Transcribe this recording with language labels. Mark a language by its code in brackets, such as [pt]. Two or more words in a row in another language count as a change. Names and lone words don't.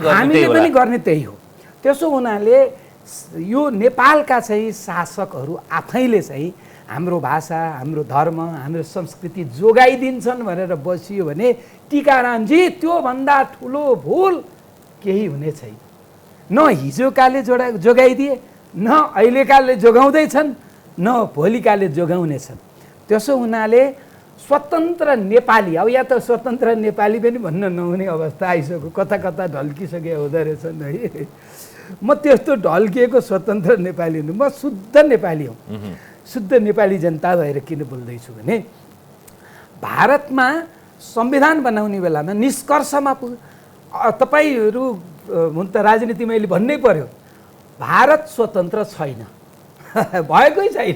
[ne] गर्ने त्यही हो। त्यसो हुनाले यो नेपालका चाहिँ शासकहरू आफैले चाहिँ हाम्रो भाषा, हाम्रो धर्म, हाम्रो संस्कृति जोगाइदिन्छन् भनेर बसियो भने टीकारामजी त्योभन्दा ठुलो भुल केही हुने छैन। न हिजोकाले जोगाइदिए, न अहिलेकाले जोगाउँदैछन्, न भोलिकाले जोगाउनेछन्। त्यसो हुनाले स्वतन्त्र नेपाली, अब यहाँ त स्वतन्त्र नेपाली पनि भन्न नहुने अवस्था आइसक्यो, कता कता ढल्किसके हुँदो रहेछन् है। म त्यस्तो ढल्किएको स्वतन्त्र नेपाली हुनु, म शुद्ध नेपाली हुँ। शुद्ध नेपाली जनता भएर किन बोल्दैछु भने भारतमा संविधान बनाउने बेलामा निष्कर्षमा तपाईँहरू हुन त राजनीति मैले भन्नै पर्यो, भारत स्वतन्त्र छैन, भएकै छैन।